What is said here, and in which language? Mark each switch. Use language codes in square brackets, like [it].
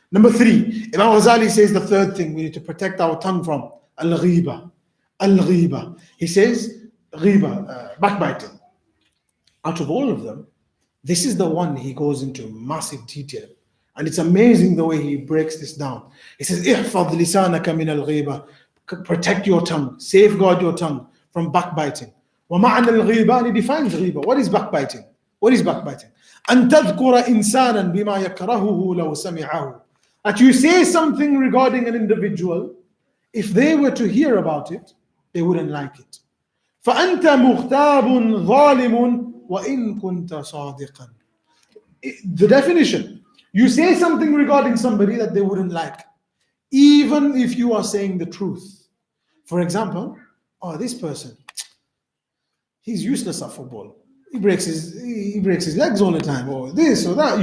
[en] Number 3, Imam Ghazali says the third thing we need to protect our tongue from, al-ghiba. Al-ghiba. He says, ghiba, backbiting. Out of all of them, this is the one he goes into massive detail. And it's amazing the way he breaks this down. [ar] He says, احفظ لسانك من الغيبة. [en] Protect your tongue, safeguard your tongue from backbiting. [ar] ومعنى الغيبة, [en] and he defines غيبة. What is backbiting? What is backbiting? [ar] أن تذكر إنسانا بما يكرهه لو سمعه. [en] That you say something regarding an individual, if they were to hear about it, they wouldn't like it. [ar] فأنت مغتاب ظالم وإن كنت صادقا. [en] The definition, you say something regarding somebody that they wouldn't like, even if you are saying the truth. For example, oh, this person, he's useless at football. He breaks his legs all the time, or this or that.